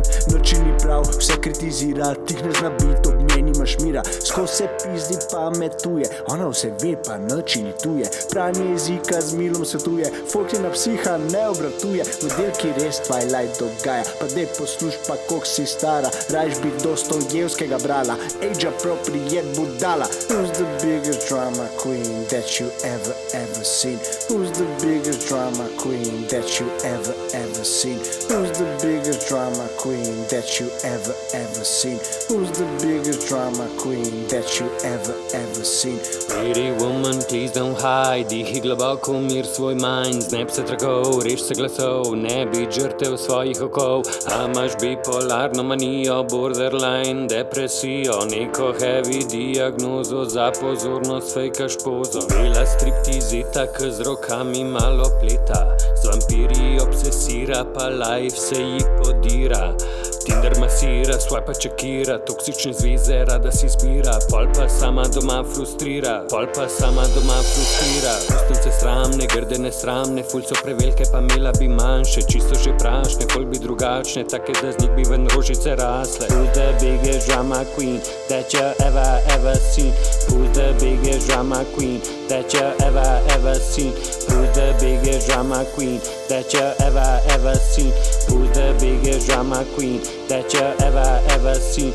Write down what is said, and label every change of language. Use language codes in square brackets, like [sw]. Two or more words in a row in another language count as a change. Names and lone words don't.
[sl] Noči ni prav, vse kritizira, tih ne zna bit, ob njej nimaš mira. Skozi se pizdi pametuje, ona vse ve pa noči ni tuje. Pranje jezika z milom svetuje, folk je na psiha ne obratuje. Model ki res Twilight dogaja, pa dej posluš pa koliko si stara. Rajš bi Dostojevskega brala, [en] age appropriate budala. Who's the biggest drama queen that you ever seen? Who's the biggest drama queen that you ever seen? Who's the biggest drama queen that you ever seen? Who's the biggest drama queen that you ever seen? Pretty woman, please don't hide, [sl] dih globoko mir svoj mind. Znep se tragov, reš se glasov, ne bi žrtev svojih okov. A imaš bipolarno manijo, borderline, depresijo, neko heavy diagnozo, za pozornost fejkaš pozo. Bila striptizita, k z rokami malo pleta, z vampiri obsesira, pa life se ji podira. Tinder masira, swipa čekira, toksične zveze rada si zbira. Pol pa sama doma frustrira, Pustnice sramne, grde nesramne, ful so prevelike pa imela bi manjše. Čisto že prašne, ful bi drugačne, take da z njih bi ven rožice rasle. [en] Who's the biggest drama queen that you ever seen? Who's the biggest drama queen that you ever seen? Who's the biggest drama queen that you ever seen? Who's the biggest drama queen that you ever seen?